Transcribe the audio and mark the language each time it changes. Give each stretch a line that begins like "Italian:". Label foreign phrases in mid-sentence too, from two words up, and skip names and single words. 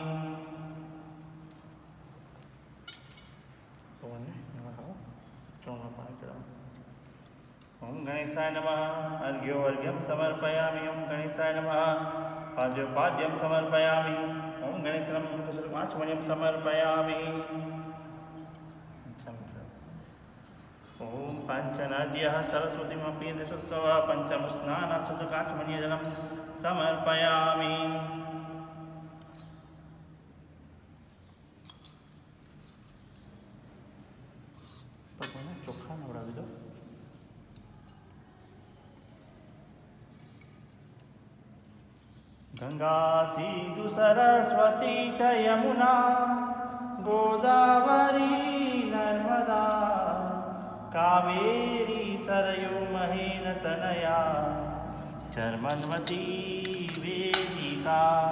Sanskrit: ओम गणेशाय नमः अर्घ्योऽर्घ्यं समर्पयामि ओम गणेशाय नमः पाद्योपाद्यं समर्पयामि ओम गणेशाय नमः कुशलमाचमनीयं समर्पयामि ओम पञ्चनद्यः सरस्वतीमपि दशोत्सवः पञ्चमस्नानसुतकाचमनीयजलं समर्पयामि
Gujarati: ચોખ્ખા નવડાવી દો
Sanskrit: गंगा सिंधु सरस्वती च यमुना गोदावरी नर्मदा कावेरी सरयू महीनतनया चर्मन्वती वेदिका